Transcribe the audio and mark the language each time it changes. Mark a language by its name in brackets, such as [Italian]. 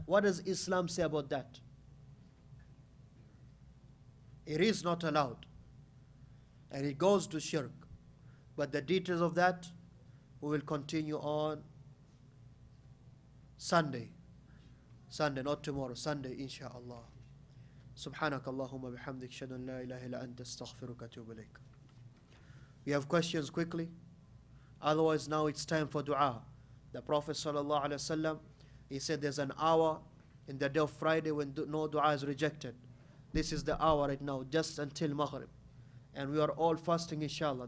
[English] What does Islam say about that? It is not allowed. And it goes to shirk. But the details of that, we will continue on Sunday. Sunday, not tomorrow. Sunday, inshaAllah. [Arabic] سبحانك اللهم بحمدك أشهد أن لا إله إلا أنت أستغفرك وأتوب إليك. [English] We have questions quickly. Otherwise, now it's time for dua. The Prophet sallallahu alaihi wasallam, he said there's an hour in the day of Friday when no dua is rejected. This is the hour right now, just until Maghrib. And we are all fasting, inshallah.